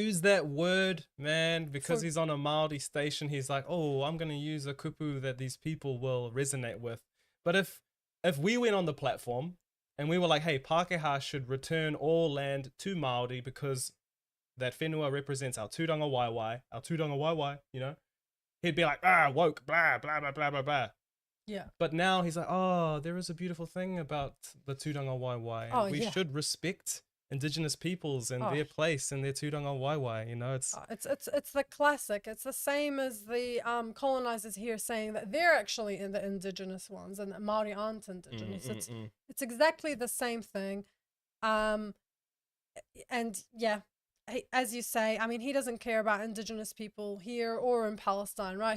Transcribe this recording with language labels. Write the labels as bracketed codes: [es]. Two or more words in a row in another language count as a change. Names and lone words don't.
[en] To use that word, man, because he's on a Māori station, he's like, oh, I'm going to use a kupu that these people will resonate with. But if we went on the platform and we were like, hey, Pākehā should return all land to Māori because that whenua represents our [mi] tūranga waiwai, [en] you know, he'd be like, woke, blah, blah, blah, blah, blah, blah. Yeah. But now he's like, oh, there is a beautiful thing about the [mi] tūranga waiwai. [en] And we should respect Indigenous peoples and their place and their [mi] tūranga waiwai, [en] you know, it's the classic. It's the same as the colonizers here saying that they're actually the indigenous ones and that Māori aren't indigenous. It's exactly the same thing. And yeah, as you say, I mean, he doesn't care about indigenous people here or in Palestine, right?